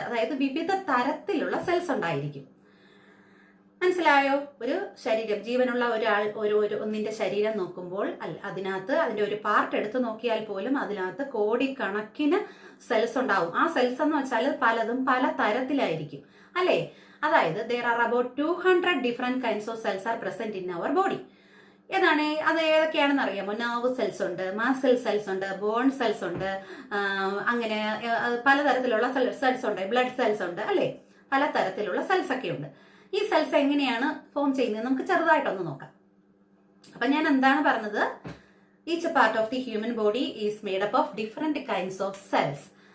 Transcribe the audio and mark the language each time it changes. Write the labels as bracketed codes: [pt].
[ml] അതായത് വിവിധ തരത്തിലുള്ള സെൽസ് ഉണ്ടായിരിക്കും. മനസ്സിലായോ? ഒരു ശരീരം, ജീവനുള്ള ഒന്നിന്റെ ശരീരം നോക്കുമ്പോൾ അതിനകത്ത് അതിന്റെ ഒരു പാർട്ട് എടുത്ത് നോക്കിയാൽ പോലും അതിനകത്ത് കോടിക്കണക്കിന് സെൽസ് ഉണ്ടാവും. ആ സെൽസ് എന്ന് വെച്ചാൽ പലതും പല തരത്തിലായിരിക്കും അല്ലെ? അതായത് [en] there are about 200 different kinds of cells are present in our body. [ml] ഏതാണ് അത്? ഏതൊക്കെയാണെന്ന് അറിയാമോ? നെർവ് സെൽസ് ഉണ്ട്, മസിൽ സെൽസ് ഉണ്ട്, ബോൺ സെൽസ് ഉണ്ട്, അങ്ങനെ പലതരത്തിലുള്ള സെൽസ് ഉണ്ട്, ബ്ലഡ് സെൽസ് ഉണ്ട് അല്ലെ? പലതരത്തിലുള്ള സെൽസ് ഒക്കെ ഉണ്ട്. ഈ സെൽസ് എങ്ങനെയാണ് ഫോം ചെയ്യുന്നത് നമുക്ക് ചെറുതായിട്ടൊന്ന് നോക്കാം. അപ്പൊ ഞാൻ എന്താണ് പറഞ്ഞത്? [en] Each part of the human body is made up of different kinds of cells.